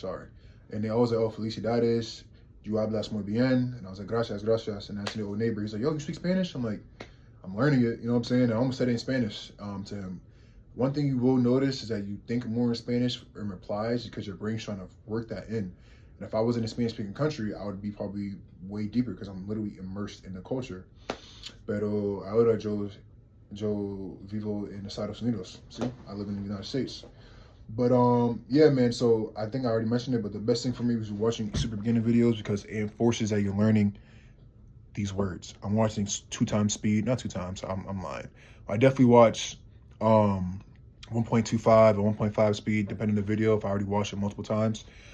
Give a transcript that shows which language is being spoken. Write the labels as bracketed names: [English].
[English] Sorry, and they always like, oh, felicidades, you [Spanish] hablas muy bien, [English] and I was like, gracias, gracias, and that's the old neighbor. He's like, yo, you speak Spanish? I'm like, I'm learning it. You know what I'm saying? I almost said it in Spanish to him. One thing you will notice is that you think more in Spanish in replies because your brain's trying to work that in. And if I was in a Spanish-speaking country, I would be probably way deeper because I'm literally immersed in the culture. [Spanish] Pero ahora yo vivo en Estados Unidos. [English] See, I live in the United States. But yeah, man. So I think I already mentioned it, but the best thing for me was watching super beginner videos because it enforces that you're learning these words. I'm watching 2 times speed, not 2 times. I'm lying. I definitely watch 1.25 or 1.5 speed, depending on the video. If I already watched it multiple times.